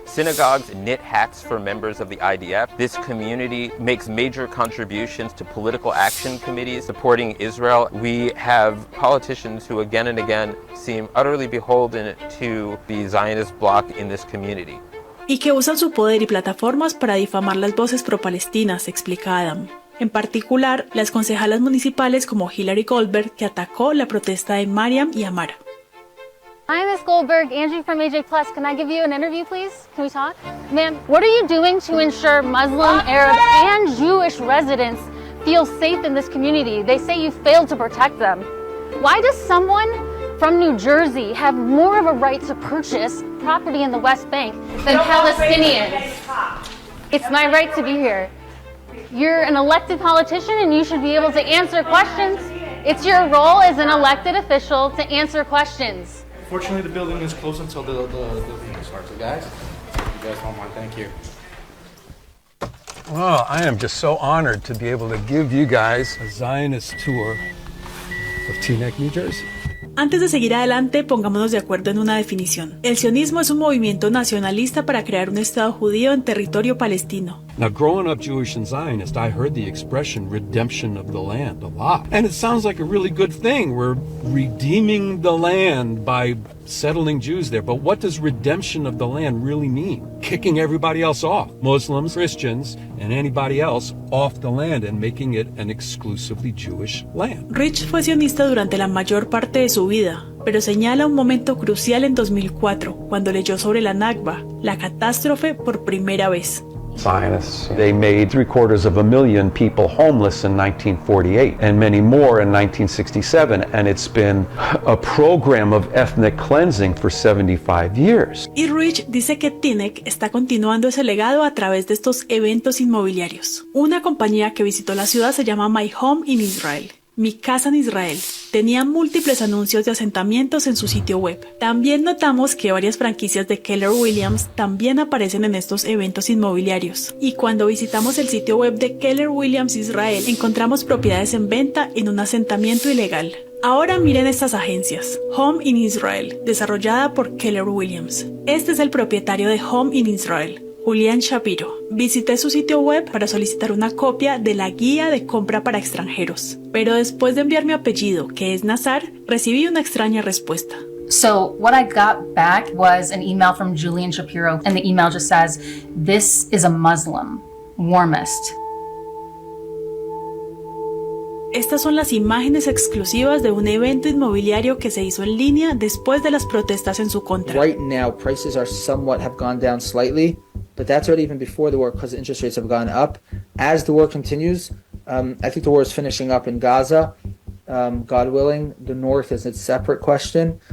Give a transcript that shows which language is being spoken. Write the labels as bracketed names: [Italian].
[English] Synagogues knit hats for members of the IDF. This community makes major contributions to political action committees supporting Israel. We have politicians who again and again seem utterly beholden to the Zionist bloc in this community. [Spanish] Y que usan su poder y plataformas para difamar las voces pro-palestinas, explica Adam. En particular, las concejalas municipales como Hillary Goldberg, que atacó la protesta de Mariam y Amara. [English] Hi, Ms. Goldberg. Angie from AJ Plus. Can I give you an interview, please? Can we talk? Ma'am, what are you doing to ensure Muslim, Arab, and Jewish residents feel safe in this community? They say you failed to protect them. Why does someone from New Jersey have more of a right to purchase property in the West Bank than Palestinians? It's my right to be here. You're an elected politician and you should be able to answer questions. It's your role as an elected official to answer questions. Fortunately, the building is closed until the meeting starts. So guys, if you guys don't mind, thank you. Well, I am just so honored to be able to give you guys a Zionist tour of Teaneck, New Jersey. [Spanish] Antes de seguir adelante, pongámonos de acuerdo en una definición. El sionismo es un movimiento nacionalista para crear un Estado judío en territorio palestino. [English] Now, growing up Jewish and Zionist, I heard the expression redemption of the land a lot. And it sounds like a really good thing. We're redeeming the land by settling Jews there. But what does redemption of the land really mean? Kicking everybody else off, Muslims, Christians, and anybody else off the land and making it an exclusively Jewish land. [Spanish] Rich fue sionista durante la mayor parte de su vida, pero señala un momento crucial en 2004, cuando leyó sobre la Nakba, la catástrofe por primera vez. [English] Zionists. They made 750,000 people homeless in 1948 and many more in 1967, and it's been a program of ethnic cleansing for 75 years. [Spanish] Y Rich dice que Teaneck está continuando ese legado a través de estos eventos inmobiliarios. Una compañía que visitó la ciudad se llama My Home in Israel. Mi casa en Israel. Tenía múltiples anuncios de asentamientos en su sitio web. También notamos que varias franquicias de Keller Williams también aparecen en estos eventos inmobiliarios. Y cuando visitamos el sitio web de Keller Williams Israel, encontramos propiedades en venta en un asentamiento ilegal. Ahora miren estas agencias. Home in Israel, desarrollada por Keller Williams. Este es el propietario de Home in Israel, Julián Shapiro. Visité su sitio web para solicitar una copia de la guía de compra para extranjeros, pero después de enviar mi apellido, que es Nazar, recibí una extraña respuesta. [English] So what I got back was an email from Julian Shapiro, and the email just says, "This is a Muslim, warmest." [Spanish] Estas son las imágenes exclusivas de un evento inmobiliario que se hizo en línea después de las protestas en su contra. [English] Right now, prices have gone down slightly, but that's already even before the war because interest rates have gone up. As the war continues, I think the war is finishing up in Gaza. God willing, the north is a separate question.